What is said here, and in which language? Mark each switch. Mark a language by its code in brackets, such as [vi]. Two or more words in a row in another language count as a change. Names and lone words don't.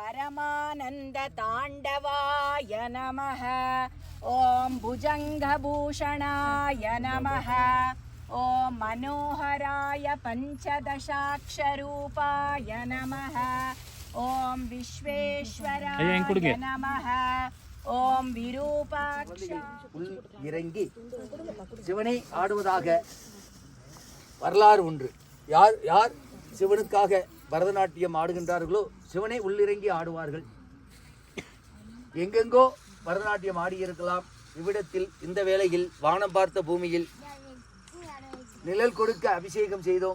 [sa] परमानन्दताण्डवाय नमः ॐ भुजङ्गभूषणाय नमः ॐ मनोहराय पञ्चदशाक्षरूपाय नमः ॐ विश्वेश्वराय नमः ॐ विरूपाक्ष [ta] உள் இறங்கி சிவனை ஆடுவதாக வரலாறு ஒன்று. யார் யார் சிவனுக்காக பரதநாட்டியம் ஆடுகின்றார்களோ சிவனை உள்ளிறங்கி ஆடுவார்கள். எங்கெங்கோ பரதநாட்டியம் ஆடியிருக்கலாம். இவ்விடத்தில் இந்த வேளையில் வானம் பார்த்த பூமியில் நிழல் கொடுக்க அபிஷேகம் செய்தோம்.